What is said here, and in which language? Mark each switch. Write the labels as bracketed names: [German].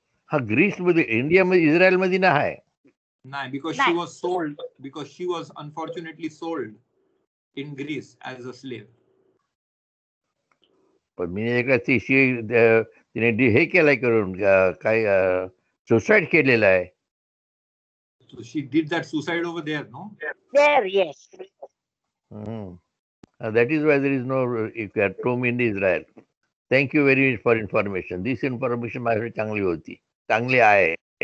[Marathi] हा, ग्रीस मध्ये, इंडिया मध्ये, इस्रायल मध्ये नाही. नाही, [English] because she was sold, because she was unfortunately sold in Greece as a slave. [Marathi] पण मी एका तिने हे केलंय करून काय सुसाईड केलेलं आहे. [English] So she did that suicide over there, no? there, yes. That is why there is no tomb in Israel. Thank you very much for information. This information [Marathi] माझ्यासाठी चांगली होती, चांगली आहे.